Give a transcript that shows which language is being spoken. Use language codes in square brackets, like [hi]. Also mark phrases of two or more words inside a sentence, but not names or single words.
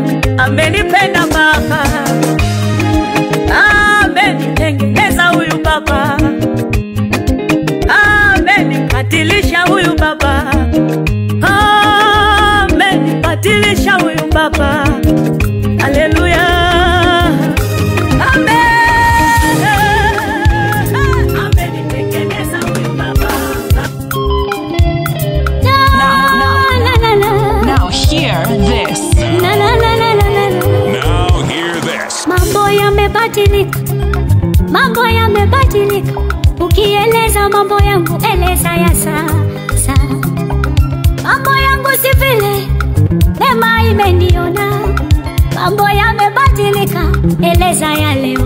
[sw] Amenipenda Baba, amenitengeneza huyu Baba, amenibadilisha huyu Baba, amenibadilisha huyu Baba. Haleluya. [en] Now hear this. Now hear this. [sw] Mambo yamebadilika, mambo yamebadilika. Ukieleza mambo yangu, eleza ya sasa. Mambo yangu si vile neema imeniona. Mambo yamebadilika, eleza ya leo.